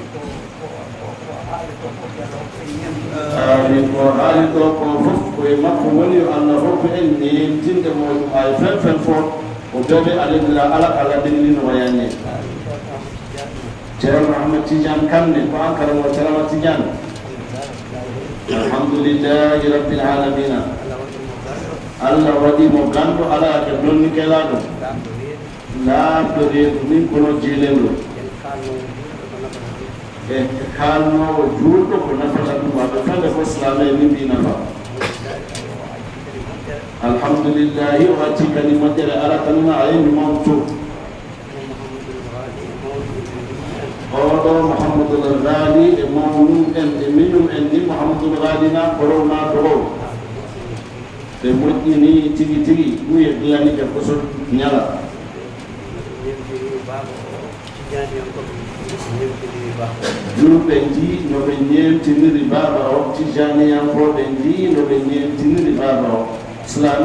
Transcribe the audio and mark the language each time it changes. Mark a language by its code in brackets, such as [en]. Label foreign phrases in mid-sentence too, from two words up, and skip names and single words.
[ff] ko haali ɗo ko fof koye makko woni yo allah hokku en nentinde mo ɗum ay fen fof ko bebe alendira ala kala denndino wayanne ceerno Ahmed Tidiane Kane ko ankara mo ceerno Tidiane [ar] الحمد لله رب العالمين [ff] allah waɗi mo ganndo ala ke donni kelaɗo laabɗo reedu min kono jeelewɗo e kalnowo juulɗo ko nafata ɗum waɓe fende fo slame min mbi nafa alhamdulillahi o watti kadi moƴƴere ala tanma a yemi mawto oɗo Mouhamadoul Ghali e mawnum en e minum en ni Mouhamadoul Ghali na korowna to o ɓe moƴƴini tigi tigi ɓuye biyani ke koso ñala julɓe ndi no ɓe ñemtiniri baba o tijaniyankoɓe ndi no ɓe ñemtiniri baba o silama